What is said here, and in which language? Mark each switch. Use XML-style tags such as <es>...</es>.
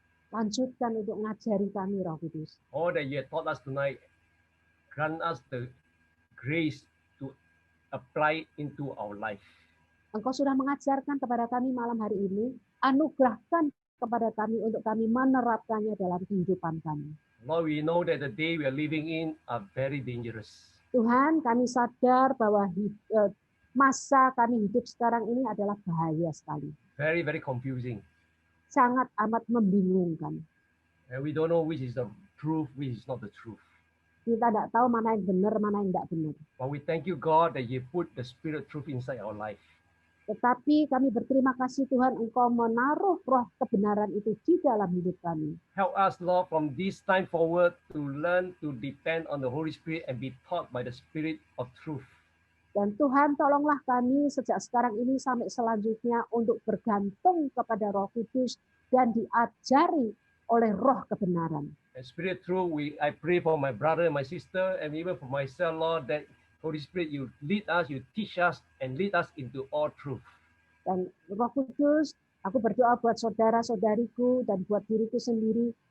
<id>Lanjutkan untuk ngajari kami, Roh Kudus.</id> <en>All that you have taught us tonight, grant us the grace to apply into our life.</en> <id>Engkau sudah mengajarkan kepada kami malam hari ini, anugerahkan kepada kami untuk kami menerapkannya dalam kehidupan kami.</id> <en>Lord, we know that the day we are living in are very dangerous.</en> <id>Tuhan, kami sadar bahwa masa kami hidup sekarang ini adalah bahaya sekali.</id> <en>Very, very confusing.</en> <id>Sangat amat membingungkan.</id> <en>And we don't know which is the truth, which is not the truth.</en> <id>Kita tidak tahu mana yang benar, mana yang tidak benar.</id> <en>But we thank you, God, that you put the spirit of truth inside our life.</en> <id>Tetapi kami berterima kasih Tuhan, Engkau menaruh roh kebenaran itu di dalam hidup kami.</id> <en>Help us, Lord, from this time forward to learn to depend on the Holy Spirit and be taught by the Spirit of truth.</en> <id>Dan Tuhan, tolonglah kami sejak sekarang ini sampai selanjutnya untuk bergantung kepada Roh Kudus dan diajari oleh roh kebenaran.</id> <en>And Spirit of truth, I pray for my brother and my sister, and even for myself, Lord, that Holy Spirit, you lead us, you teach us, and lead us into all truth.</en> <id>Dan Roh Kudus, aku berdoa buat saudara-saudariku dan buat diriku sendiri.</id>